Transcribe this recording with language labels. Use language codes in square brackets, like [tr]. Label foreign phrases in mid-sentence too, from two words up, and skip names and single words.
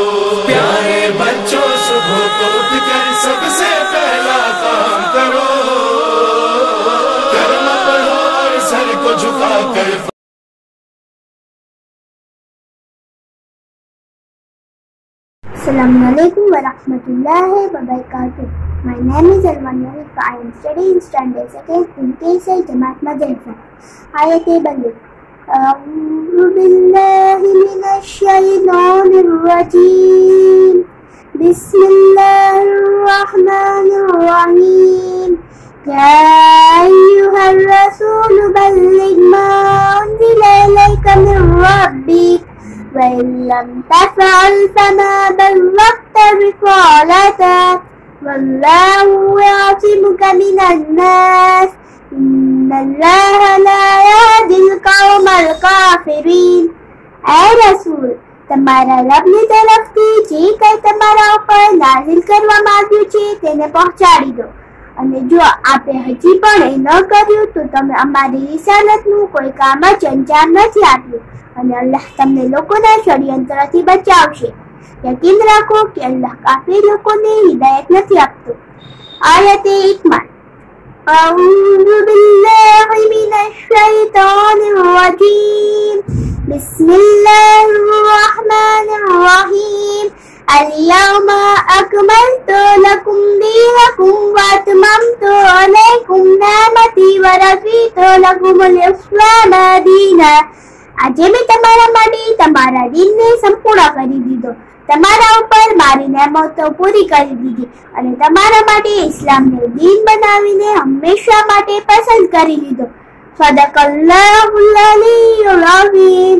[ur] پیارے بچوں صبح کو اٹھ کر سب سے پہلا کام کرو، کلمہ پڑھو اور سر کو جھکا کر۔ [ar] السلام علیکم ورحمۃ اللہ وبرکاتہ. [en] My name is Alwan Narika. I am studying in standard 2 in KSI Jamaat Madrasa. [ar] آیت بلغ. أعوذ بالله من الشيطان الرجيم. بسم الله الرحمن الرحيم. يا أيها الرسول بلغ ما أنزل إليك من ربك وإن لم تفعل فما بلغت رسالته والله يعصمك من الناس إن الله لا يهدي القوم الكافرين. [ur] اے رسول [gu] તમારા રબની તરફથી જે કંઈ તમારા ઉપર નાઝિલ કરવામાં આવ્યું છે તેને પહોંચાડી દો, અને જો આપે હજી પણ એ ન કર્યું તો તમે અમારી રિસાલતનું કોઈ કામ જ અંજામ નથી આપ્યું, અને અલ્લાહ તમને લોકોના ષડયંત્રથી બચાવશે. યકીન રાખો કે અલ્લાહ કાફિર લોકોને હિદાયત નથી આપતો. આયતે ઇકમાલ. [ar] أعوذ بالله من الشيطان الرجيم. بسم الله الرحمن الرحيم. اليوم أكملت لكم دينكم وأتممت عليكم نعمتي ورضيت لكم الإسلام دينا. [gu] આજે મેં તમારા માટે તમારા દીનને સંપૂર્ણ કરી દીધો, તમારા ઉપર મારી નેમતો પૂરી કરી દીધી અને તમારા માટે ઇસ્લામને દીન બનાવીને હંમેશા માટે પસંદ કરી લીધો. [ar] صدق الله العلي العظيم.